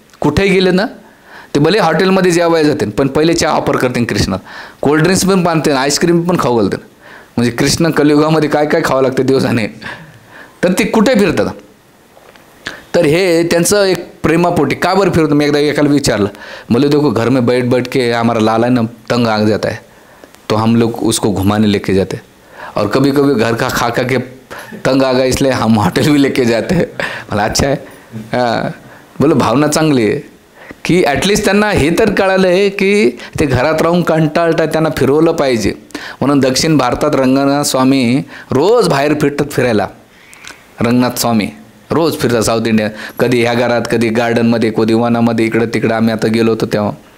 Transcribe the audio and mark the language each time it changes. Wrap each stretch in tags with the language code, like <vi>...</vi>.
<mr>कुठेही गेले ना ते भले हॉटेलमध्ये जेवायला जाते पण पहिले चहा ऑफर करते कृष्ण, कोल्ड्रिंक्स पण बांधते, आईस्क्रीम पण खाऊ घालते. म्हणजे कृष्ण कलियुगामध्ये काय काय खावं लागतं दिवसाने, तर ते कुठे फिरतात. तर हे त्यांचं एक प्रेमापोटी का बरं फिरतं. मी एकदा एकाला विचारलं,</mr> <hi>बोले देखो घर में बैठ के हमारा लाला ना तंग आ जाता है, तो हम लोग उसको घुमाने लेके जाते, और कभी कभी घर का खा के तंग आ गया इसलिए हम हॉटेल भी लेके जाते हैं.</hi> <mr>मला अच्छा आहे. हां, बोले भावना चांगली आहे की ॲटलिस्ट त्यांना हे तर कळालं आहे की ते घरात राहून कंटाळतात, त्यांना फिरवलं पाहिजे. म्हणून दक्षिण भारतात रंगनाथ स्वामी रोज बाहेर फिरतात फिरायला. रंगनाथ स्वामी रोज फिरतात साऊथ इंडिया, कधी ह्या घरात, कधी गार्डनमध्ये, कधी वनामध्ये, इकडं तिकडं. आम्ही आता गेलो होतो तेव्हा.</mr>